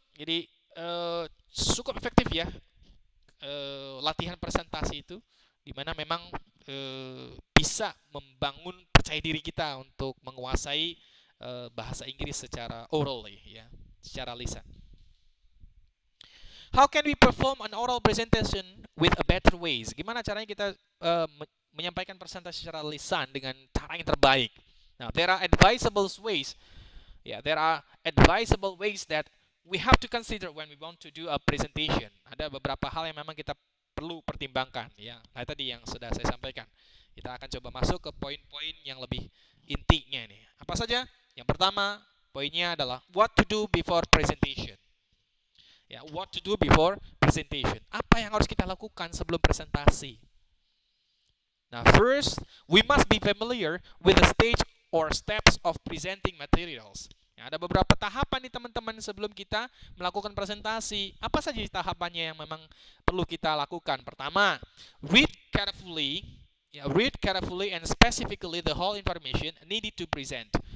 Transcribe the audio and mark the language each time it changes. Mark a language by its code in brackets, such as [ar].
[id] Jadi cukup efektif, ya, latihan presentasi itu, dimana memang bisa membangun percaya diri kita untuk menguasai bahasa Inggris secara orally, ya, secara lisan. [en] How can we perform an oral presentation with a better ways? [id] Gimana caranya kita menyampaikan presentasi secara lisan dengan cara yang terbaik? [en] Now, there are advisable ways. Yeah, there are advisable ways that we have to consider when we want to do a presentation. [id] Ada beberapa hal yang memang kita perlu pertimbangkan, ya. Nah, tadi yang sudah saya sampaikan. Kita akan coba masuk ke poin-poin yang lebih intinya nih. Apa saja? Yang pertama, poinnya adalah [en] what to do before presentation. Ya, what to do before presentation. [id] Apa yang harus kita lakukan sebelum presentasi? [en] Now, first, we must be familiar with the stage or steps of presenting materials. [id] Ya, ada beberapa tahapan nih teman-teman sebelum kita melakukan presentasi. Apa saja tahapannya yang memang perlu kita lakukan? [en] Pertama, read carefully and specifically the whole information needed to present.